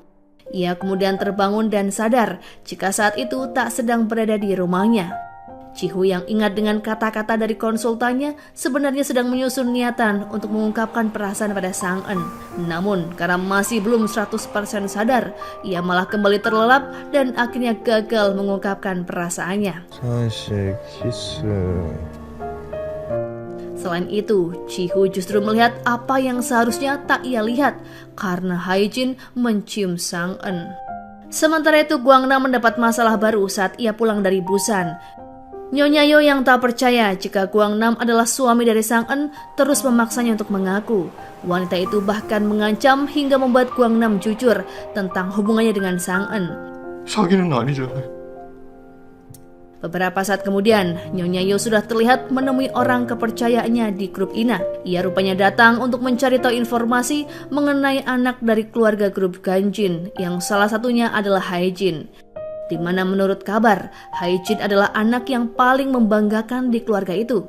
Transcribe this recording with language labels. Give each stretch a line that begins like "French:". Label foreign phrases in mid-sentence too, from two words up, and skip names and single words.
Indonesian: Ia kemudian terbangun dan sadar jika saat itu tak sedang berada di rumahnya. Ji-Hu yang ingat dengan kata-kata dari konsultannya sebenarnya sedang menyusun niatan untuk mengungkapkan perasaan pada Sang En. Namun karena masih belum 100% sadar, ia malah kembali terlelap dan akhirnya gagal mengungkapkan perasaannya.
Korean: 사실 키스.
Indonesian: Selain itu, Ji-Hu justru melihat apa yang seharusnya tak ia lihat karena Hae-jin mencium Sang En. Sementara itu, Guangnam mendapat masalah baru saat ia pulang dari Busan. Nyonya Yo yang tak percaya jika Guangnam adalah suami dari Sang En terus memaksanya untuk mengaku. Wanita itu bahkan mengancam hingga membuat Guangnam jujur tentang hubungannya dengan Sang En.
Korean: 사귀는 아니잖아요.
Indonesian: Beberapa saat kemudian, Nyonya Yo sudah terlihat menemui orang kepercayaannya di grup Ina. Ia rupanya datang untuk mencari tahu informasi mengenai anak dari keluarga grup Ganjin, yang salah satunya adalah Hae-jin. Di mana menurut kabar, Hae-jin adalah anak yang paling membanggakan di keluarga itu.